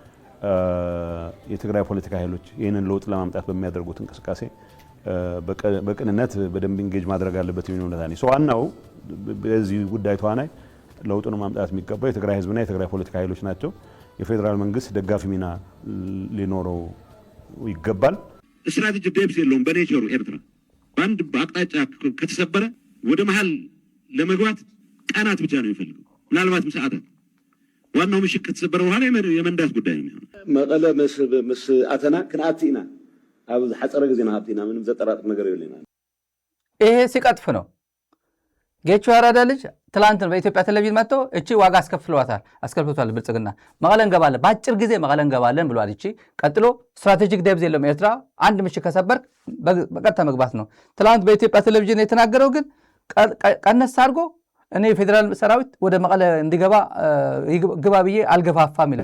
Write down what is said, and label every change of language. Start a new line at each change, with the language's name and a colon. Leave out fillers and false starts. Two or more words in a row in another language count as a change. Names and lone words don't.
Amharic: የትግራይ ፖለቲካ ኃይሎች ይህንን ለውጥ ለማምጣት በሚያደርጉት እንቅስቃሴ በቅንነት በደንብ ኢንጌጅ ማድረግ አለበት የሚል እውነታ ነው። ዋናው በዚህ ጉዳይ ተዋናይ ለውጡን ማምጣት የሚገባው የትግራይ ህዝብና የትግራይ ፖለቲካ ኃይሎች ናቸው። የፌዴራል መንግስት ደጋፊ ሚና ሊኖረው ይገባል።
English: strategy depth
Amharic: የለውም። በኔቸሩ ኤርትራ በአንድ አቅጣጫ ከተሰበረ ወደ መሀል ለመግባት ቀናት ብቻ ነው የሚፈልገው፣ ምናልባትም ሰዓታት። ዋናው ምሽግ ከተሰበረ በኋላ የመንዳት ጉዳይ ነው የሚሆነው።
Tigrinya: መቀለ ምስ አተና ክንአቲ ኢና ኣብ ሓፀረ ጊዜ ናብቲ ኢና
Amharic: ምንም ዘጠራጥር ነገር የለና። ይሄ ሲቀጥፍ ነው። ጌቹ ያራዳ ልጅ ትላንት በኢትዮጵያ ቴሌቪዥን መጥቶ እቺ ዋጋ አስከፍሏታል ብልጽግና መቀለ እንገባለን፣ በአጭር ጊዜ መቀለ እንገባለን ብሏል። እቺ ቀጥሎ
English: strategic depth
Amharic: የለም ኤርትራ አንድ ምሽግ ከሰበርክ በቀጥታ መግባት ነው። ትላንት በኢትዮጵያ ቴሌቪዥን የተናገረው ግን ቀነስ አድርጎ እኔ ፌዴራል ሰራዊት ወደ መቀለ እንዲገባ ግባ ብዬ አልገፋፋም ይላል።